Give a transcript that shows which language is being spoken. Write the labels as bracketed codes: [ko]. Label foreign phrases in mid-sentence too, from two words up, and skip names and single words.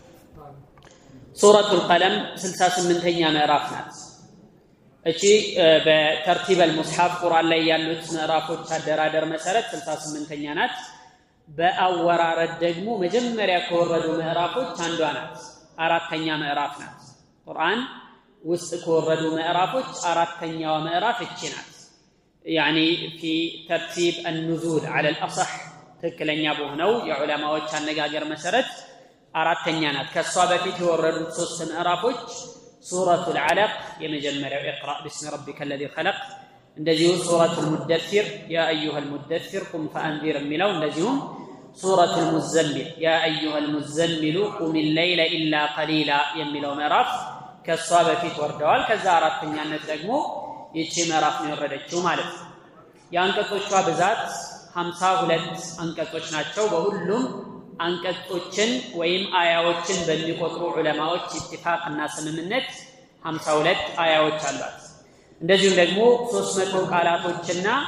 [am] ሱረቱል ቀለም 68ኛ ምዕራፍ ናት እቺ በተርቲብ المصحف ቁርአን ላይ ያሉት ምዕራፎች አደራደር መሰረት 68ኛ ናት በአወራረድ ደግሞ መጀመሪያ ከወረዱ ምዕራፎች አንዷ ናት አራተኛ ምዕራፍ ናት ቁርአን ውስጥ ከወረዱ ምዕራፎች አራተኛዋ ምዕራፍ እቺ ናት [ar] يعني في ترتيب النزول على الأصح [am] ትክክለኛ በሆነው የዑለማዎች አነጋገር መሰረት አራተኛ ናት ከሷ በፊት የወረዱት ሶስት ምዕራፎች ሱረቱል አለቅ የመጀመሪያው [ar] اقرأ باسم ربك الذي خلق [am] እንደዚሁ ሱረቱል ሙደثር [ar] يا ايها المدثر قم فانذر [am] የሚለው እንደዚሁም ሱረቱል ሙዘሚል [ar] يا ايها المزمل قم الليل الا قليلا [am] የሚለው ምዕራፍ ከሷ በፊት ወርደዋል ከዛ አራተኛነት ደግሞ ይቺ ምዕራፍ ነው የወረደችው ማለት ነው የአንቀጾቿ ብዛት 52 አንቀጾች ናቸው በሁሉም አንቀጾችን ወይም አያዎችን በሚቆጥሩ ዑለማዎች ኢትፋቅና ስምምነት 52 አያዎች አሏት እንደዚሁም ደግሞ 300 ቃላቶችና